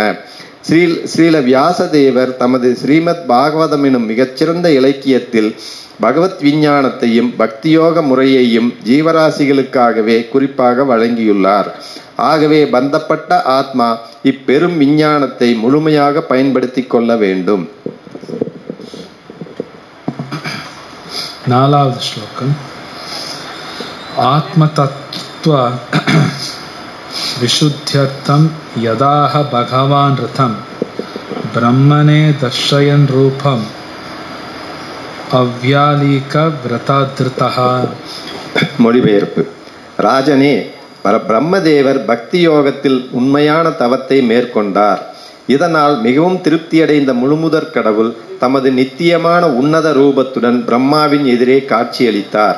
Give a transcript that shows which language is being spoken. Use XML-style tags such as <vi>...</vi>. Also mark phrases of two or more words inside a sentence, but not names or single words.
<ta>ஸ்ரீல வியாசதேவர் தமது ஸ்ரீமத் பாகவதம் எனும் மிகச்சிறந்த இலக்கியத்தில் பகவத் விஞ்ஞானத்தையும் பக்தியோக முறையையும் ஜீவராசிகளுக்காகவே குறிப்பாக வழங்கியுள்ளார். ஆகவே பந்தப்பட்ட ஆத்மா இப்பெரும் விஞ்ஞானத்தை முழுமையாக பயன்படுத்தி கொள்ள வேண்டும். 4வது ஸ்லோகம்.</ta> <sa>ஆத்மதத்துவ विशुद्ध्यर्थं यदाह भगवान् रथं ब्रह्मणे दर्शयन् रूपम् अव्यालीक व्रताधृतः.</sa> <ta>மொழிபெயர்ப்பு. ராஜனே, பிரம்மதேவர் பக்தி யோகத்தில் உண்மையான தவத்தை மேற்கொண்டார். இதனால் மிகவும் திருப்தியடைந்த முழுமுதற் கடவுள் தமது நித்தியமான உன்னத ரூபத்துடன் பிரம்மாவின் எதிரே காட்சியளித்தார்.</ta>